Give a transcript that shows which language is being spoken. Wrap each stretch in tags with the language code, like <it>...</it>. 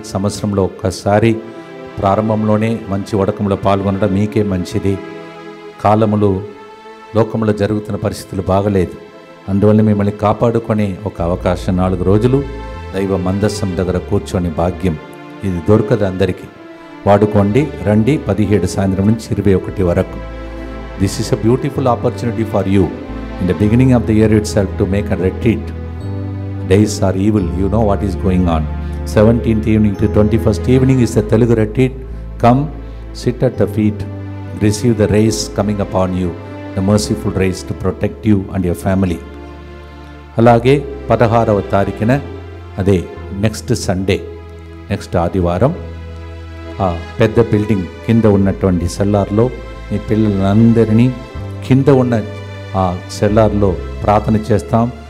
<te>సంవత్సరంలో ఒక్కసారి ప్రారంభంలోనే మంచి వడకంలో పాల్గొనడం మీకే మంచిది. కాలములు లోకంలో జరుగుతున్న పరిస్థితులు బాగలేదు, అందువల్ల మిమ్మల్ని కాపాడుకునే ఒక అవకాశం 4 రోజులు దైవ మందస్సం దగ్గర కూర్చొని భాగ్యం ఇది దొరకదు అందరికీ. వాడుకోండి, రండి. 17 సాయంత్రం నుంచి 21 వరకు.</te> <en>This is a beautiful opportunity for you in the beginning of the year itself to make a retreat. Days are evil, you know what is going on. 17th evening to 21st evening is the Telugu retreat. Come, sit at the feet, receive the rays coming upon you, the merciful rays to protect you and your family.</en> <te>అలాగే 16వ తారీఖున అదే next Sunday, next ఆదివారం ఆ పెద్ద building కింద ఉన్నటువంటి సెల్లార్లో మీ పిల్లలందరినీ కింద ఉన్న ఆ సెల్లార్లో ప్రార్థన చేస్తాం.</te>